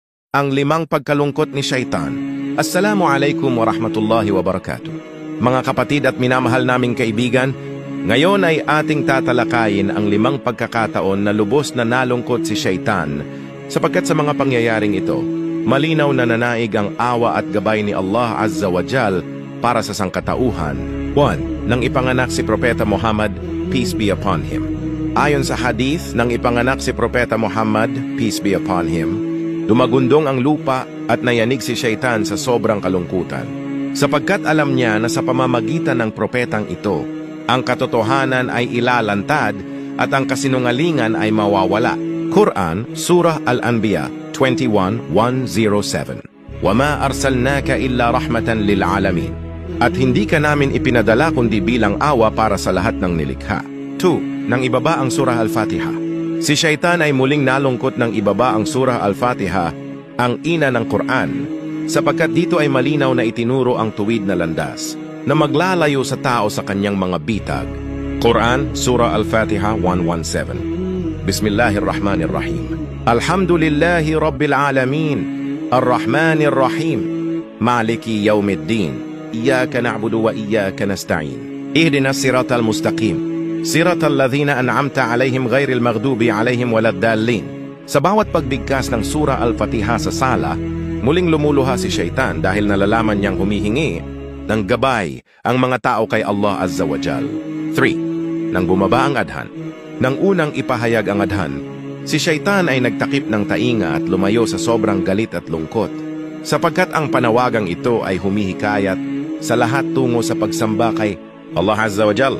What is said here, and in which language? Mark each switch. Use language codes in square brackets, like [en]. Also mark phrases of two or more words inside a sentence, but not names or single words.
[tl] Ang 5 pagkalungkot ni Shaitan. [ar] السلام عليكم ورحمة الله وبركاته. [tl] Mga kapatid at minamahal naming kaibigan, ngayon ay ating tatalakayin ang 5 pagkakataon na lubos na nalungkot si Shaitan sapagkat sa mga pangyayaring ito, malinaw na nanaig ang awa at gabay ni [ar] الله عز وجل [tl] para sa sangkatauhan. 1. Nang ipanganak si Propeta Muhammad, [en] peace be upon him. [tl] Ayon sa hadith, nang ipanganak si Propeta Muhammad, [en] peace be upon him, [tl] lumagundong ang lupa at nayanig si Shaitan sa sobrang kalungkutan. Sapagkat alam niya na sa pamamagitan ng propetang ito, ang katotohanan ay ilalantad at ang kasinungalingan ay mawawala. Quran, Surah Al-Anbiya 21:107. [ar] وَمَا أَرْسَلْنَاكَ إِلَّا رَحْمَةً لِلْعَالَمِينَ. [tl] At hindi ka namin ipinadala kundi bilang awa para sa lahat ng nilikha. 2. Nang ibaba ang Surah Al-Fatiha. Si Shaitan ay muling nalungkot ng ibaba ang Surah Al-Fatiha, ang ina ng Quran, sapagkat dito ay malinaw na itinuro ang tuwid na landas na maglalayo sa tao sa kanyang mga bitag. Quran, Surah Al-Fatiha 117. [ar] بسم الله الرحمن الرحيم الحمد لله رب العالمين الرحمن الرحيم مالك يوم الدين إياك نعبد وإياك نستعين. اهدنا الصراط المستقيم صراط الذين أنعمت عليهم غير المغضوب عليهم ولا الضالين. [tl] Sa bawat pagbigkas ng Surah Al-Fatiha sa sala, muling lumuluha si Shaitan dahil nalalaman niyang humihingi ng gabay ang mga tao kay [ar] الله عز وجل. [tl] 3. Nang bumaba ang adhan. Nang unang ipahayag ang adhan, si Shaitan ay nagtakip ng tainga at lumayo sa sobrang galit at lungkot, sapagkat ang panawagang ito ay humihikayat sa lahat tungo sa pagsamba kay [ar] الله عز وجل.